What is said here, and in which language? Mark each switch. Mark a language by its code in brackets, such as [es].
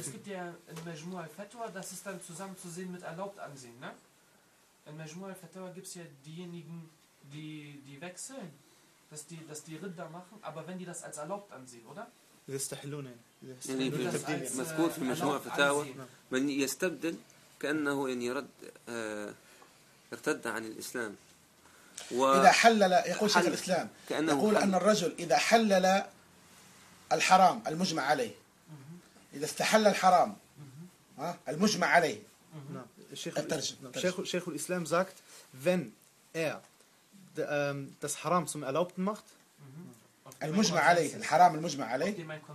[de] Es gibt ja in Majmu' al-Fatwa, das ist dann zusammen zu sehen mit erlaubt ansehen, ne? In Majmu' al-Fatwa gibt es ja diejenigen, die wechseln, dass die Ridda machen, aber wenn die das als erlaubt ansehen, oder? [ar] يستحلون يعني في التبديل مذكور في مجموعه فتاوى من يستبدل كانه يعني رد ارتد عن الاسلام إذا حلل يقول شيخ الإسلام يقول أن الرجل إذا حلل الحرام المجمع عليه إذا استحل الحرام المجمع عليه [de] شيخ الإسلام sagt wenn er das Haram zum Erlaubten macht [ar] المجمع عليه الحرام المجمع عليه